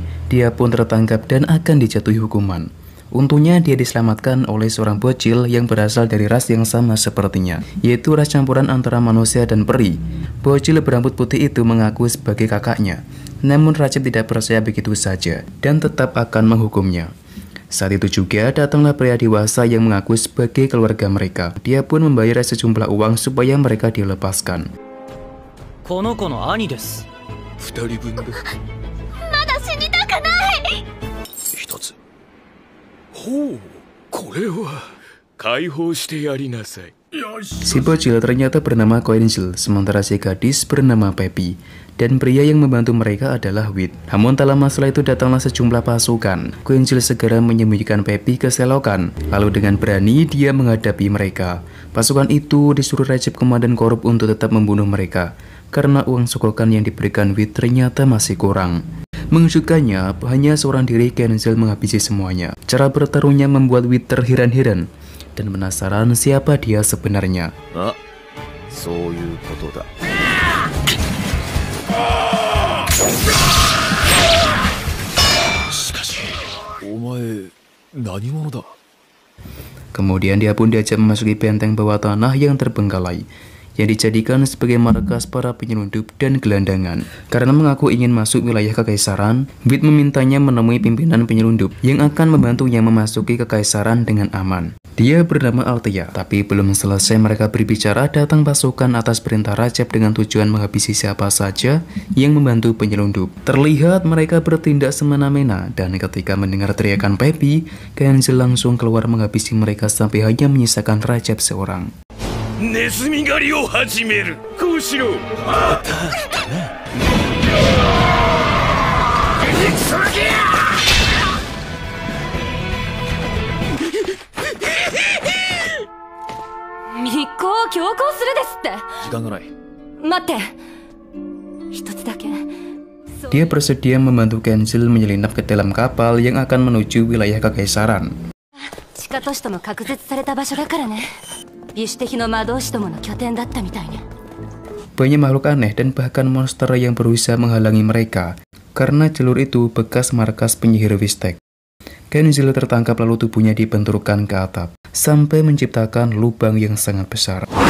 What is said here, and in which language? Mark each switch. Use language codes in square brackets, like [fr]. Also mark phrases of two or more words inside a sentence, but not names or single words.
[id] Dia pun tertangkap dan akan dijatuhi hukuman. Untungnya dia diselamatkan oleh seorang bocil yang berasal dari ras yang sama sepertinya, yaitu ras campuran antara manusia dan peri. Bocil berambut putih itu mengaku sebagai kakaknya, namun Rajab tidak percaya begitu saja dan tetap akan menghukumnya. Saat itu juga datanglah pria dewasa yang mengaku sebagai keluarga mereka. Dia pun membayar sejumlah uang supaya mereka dilepaskan. [ja] この兄です. 2人分だ。まだ死にたくない。 1つ。ほう、これは解放してやりなさい。 [id] Si bocil ternyata bernama Koenjil, sementara si gadis bernama Peppy, dan pria yang membantu mereka adalah Wit. Namun tak lama setelah itu datanglah sejumlah pasukan. Koenjil segera menyembunyikan Peppy ke selokan, lalu dengan berani dia menghadapi mereka. Pasukan itu disuruh Rajab komandan korup untuk tetap membunuh mereka, karena uang sogokan yang diberikan Wit ternyata masih kurang. Mengejutkannya, hanya seorang diri Koenjil menghabisi semuanya. Cara bertarungnya membuat Wit terheran-heran dan penasaran siapa dia sebenarnya. [ja] ああ、そういうことだ. しかし、お前何者だ? [id] Kemudian dia pun diajak memasuki benteng bawah tanah yang terbengkalai, yang dijadikan sebagai markas para penyelundup dan gelandangan. Karena mengaku ingin masuk wilayah kekaisaran, Wit memintanya menemui pimpinan penyelundup yang akan membantunya memasuki kekaisaran dengan aman. Dia bernama Althea, tapi belum selesai mereka berbicara, datang pasukan atas perintah Rajab dengan tujuan menghabisi siapa saja yang membantu penyelundup. Terlihat mereka bertindak semena-mena, dan ketika mendengar teriakan Peppy, Koenjil langsung keluar menghabisi mereka sampai hanya menyisakan Rajab seorang. [ja] ネズミ狩りを始める。こうしろ。また来たな。クソガキや。密航を強行するですって。時間がない。待って。一つだけ。 [id] Dia bersedia membantu Koenjil menyelinap ke dalam kapal yang akan menuju wilayah kekaisaran. [ja] 地下都市とも隔絶された場所だからね。 [id] Banyak makhluk aneh dan bahkan monster yang berusaha menghalangi mereka, karena jalur itu bekas markas penyihir Wistek. Koenjil tertangkap lalu tubuhnya dibenturkan ke atap, sampai menciptakan lubang yang sangat besar.